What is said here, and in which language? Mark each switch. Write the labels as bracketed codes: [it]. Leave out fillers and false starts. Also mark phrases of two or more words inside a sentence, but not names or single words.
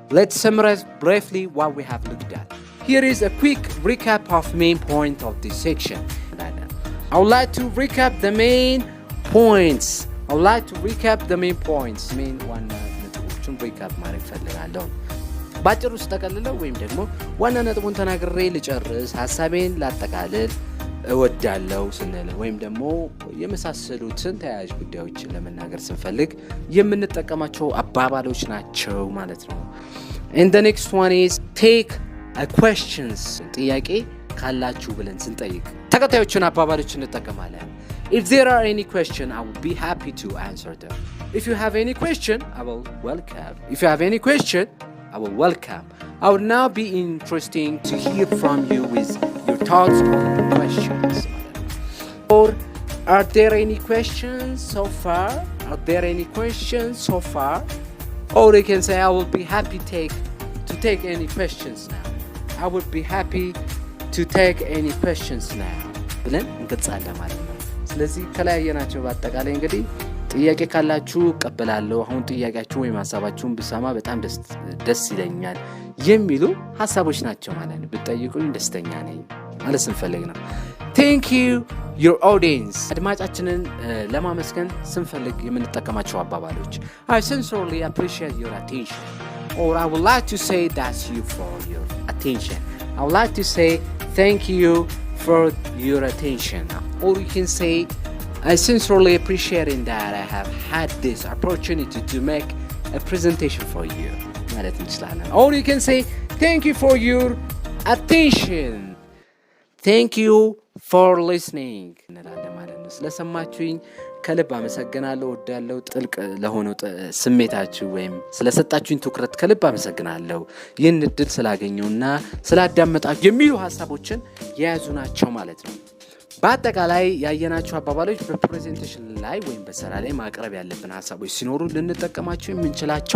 [en] Here is a quick recap of main point of this section. I would like to recap the main points. [am] main ዋና ነጥቦችን ሪካፕ ማድረግ ፈልጋለሁ። ባጭሩ ውስጥ ተቀልለው ወይም ደግሞ ዋና ነጥቡን ተናግሬ ልጨርስ ሐሳቤን ላጠቃልል እወዳለሁ ስንል ወይም ደግሞ የመሳሰሉትን ተያያዥ ጉዳዮች ለመናገር ስንፈልግ የምንጠቀማቸው አባባሎች ናቸው ማለት ነው። [en] And the next one is take a questions. [am] ጥያቄ ካላችሁ ብለን ስንጠይቅ ተከታዮቹን አባባሎች እንጠቀማለን። [en] If there are any question, I will be happy to answer them. If you have any question, I will welcome. I would now be interesting to hear from you with your thoughts on the questions. Or are there any questions so far? Or you can say I will be happy to take any questions now. [am] ብለን እንገልጻለን ማለት ነው። ስለዚህ ከላይ ያየናቸው በአጠቃላይ እንግዲህ ጥያቄ ካላችሁ እቀበላለሁ፣ አሁን ጥያቄያችሁ ወይም ሐሳባችሁን ብሰማ በጣም ደስ ይለኛል የሚሉ ሐሳቦች ናቸው ማለት ነው። ብትጠይቁኝ ደስተኛ ነኝ ማለት ስንፈልግ ነው። [en] Thank you your audience. [am] አድማጫችንን ለማመስገን ስንፈልግ የምንጠቀማቸው አባባሎች [en] I sincerely appreciate your attention, or I would like to say that's you for your attention. I would like to say thank you for your attention, or you can say I sincerely appreciate that I have had this opportunity to make a presentation for you [am] ማለት እንችላለን። [en] Or you can say thank you for your attention, thank you for listening [am] እንላለን ማለት ነው። ስለሰማችሁኝ ከልብ አመሰግናለሁ። ወዳለው ጥልቅ ለሆነው ስሜታችሁ ወይም ስለሰጣችሁኝ ትኩረት ከልብ አመሰግናለሁ። ይህን እድል ስላገኘውና ስላዳመጣችሁ የሚሉ ሐሳቦችን የያዙ ናቸው ማለት ነው። በአጠቃላይ ያየናቸው አባባሎች በፕሬዘንቴሽን ላይ ወይም በስራ ላይ ማቅረብ ያለብን ሐሳቦች ሲኖሩ ልንጠቀማቸው የምንችላቸው